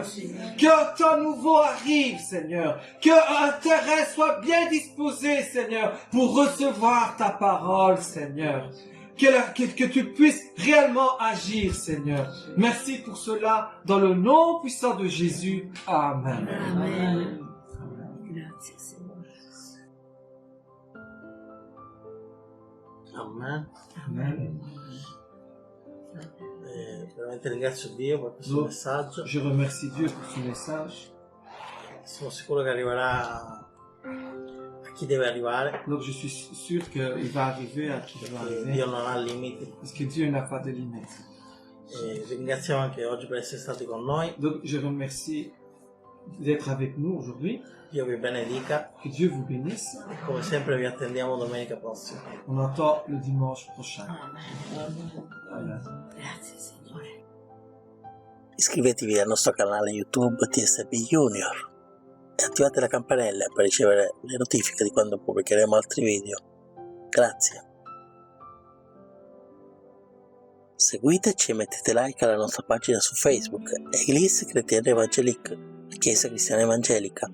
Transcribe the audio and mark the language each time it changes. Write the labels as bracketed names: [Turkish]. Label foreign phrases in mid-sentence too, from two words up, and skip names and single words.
[French] Que ton nouveau arrive, Seigneur. Que un terrain soit bien disposé, Seigneur, pour recevoir ta parole, Seigneur. que tu puisses réellement agir, Seigneur. Merci pour cela, dans le nom puissant de Jésus. Amen. [Italian] Amen. Grazie Signore. Amen. Amen. Veramente ringrazio Dio per questo No. messaggio. [French] Je remercie Dieu pour ce message. [Italian] Sono sicuro che arriverà a chi deve arrivare, [French] Donc je suis sûr qu'il va arriver à qui doit [Italian] perché [French] arriver. [Italian] Dio non ha limiti. [French] Parce que Dieu n'a pas de limites. [Italian] E ringraziamo anche oggi per essere stati con noi. [French] Donc je remercie d'être avec nous aujourd'hui. [Italian] Dio vi benedica [French] Que Dieu vous bénisse. [Italian] e come sempre vi attendiamo domenica prossima. [French] On attend le dimanche prochain. [Italian] Amen. Grazie Signore. Iscrivetevi al nostro canale YouTube TSB Junior e attivate la campanella per ricevere le notifiche di quando pubblicheremo altri video. Grazie. Seguiteci e mettete like alla nostra pagina su Facebook, Eglise Chrétienne Evangélique, Chiesa Cristiana Evangelica.